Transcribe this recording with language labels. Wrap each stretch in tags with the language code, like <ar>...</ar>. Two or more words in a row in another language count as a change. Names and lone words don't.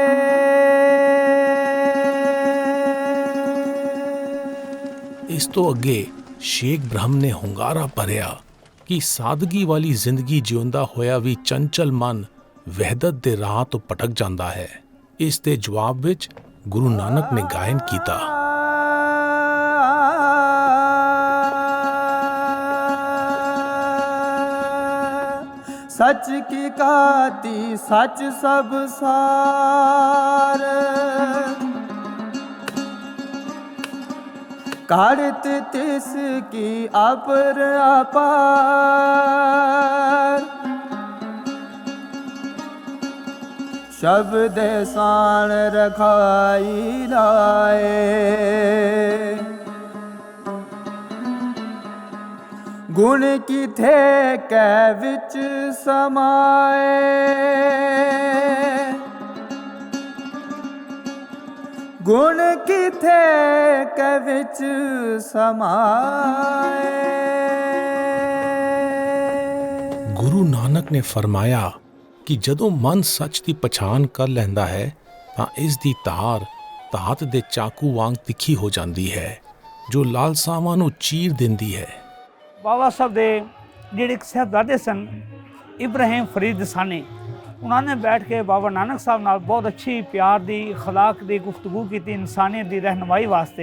<pa>ਇਸ ਤੋਂ ਅੱਗੇ ਸ਼ੇਖ ਬ੍ਰਹਮ ਨੇ ਹੁੰਗਾਰਾ ਭਰਿਆ ਕਿ ਸਾਦਗੀ ਵਾਲੀ ਜ਼ਿੰਦਗੀ ਜਿਉਂਦਾ ਹੋਇਆ ਵੀ ਚੰਚਲ ਮਨ ਵਹਿਦਤ ਦੇ ਰਾਹ ਤੋਂ ਭਟਕ ਜਾਂਦਾ ਹੈ। ਇਸ ਦੇ ਜਵਾਬ ਵਿੱਚ ਗੁਰੂ ਨਾਨਕ ਨੇ ਗਾਇਨ ਕੀਤਾ। ਸਚ ਕੀ ਕਾਤੀ ਸਚ ਸਬ ਸਾਰ ਕਾਢਤ ਤਿਸ ਕੀ ਅਪਰ ਅਪਾਰ ਸ਼ਬਦ ਸਾਣ ਰਖਾਈ ਲਾਏ ਗੁਣ ਕਿਥੇ ਕੈ ਵਿਚ ਸਮਾਏ ਗੁਣ ਕਿਥੇ ਕੈ ਵਿਚ ਸਮਾਏ गुण किथे कै विच समाए। ਗੁਰੂ ਨਾਨਕ ਨੇ ਫਰਮਾਇਆ ਕਿ ਜਦੋਂ ਮਨ ਸੱਚ ਦੀ ਪਛਾਣ ਕਰ ਲੈਂਦਾ ਹੈ ਤਾਂ ਇਸ ਦੀ ਧਾਰ ਧਾਤ ਦੇ ਚਾਕੂ ਵਾਂਗ ਤਿੱਖੀ ਹੋ ਜਾਂਦੀ ਹੈ ਜੋ ਲਾਲਸਾਵਾਂ ਨੂੰ ਚੀਰ ਦਿੰਦੀ ਹੈ। ਬਾਬਾ ਸਾਹਿਬ ਦੇ ਜਿਹੜੇ ਇੱਕ ਸਾਹਿਬਜ਼ਾਦੇ ਸਨ ਇਬਰਾਹਿਮ ਫਰੀਦ ਸਾਨੀ, ਉਹਨਾਂ ਨੇ ਬੈਠ ਕੇ ਬਾਬਾ ਨਾਨਕ ਸਾਹਿਬ ਨਾਲ ਬਹੁਤ ਅੱਛੀ ਪਿਆਰ ਦੀ ਅਖਲਾਕ ਦੀ ਗੁਫ਼ਤਗੂ ਕੀਤੀ ਇਨਸਾਨੀਅਤ ਦੀ ਰਹਿਨਮਾਈ ਵਾਸਤੇ।</pa>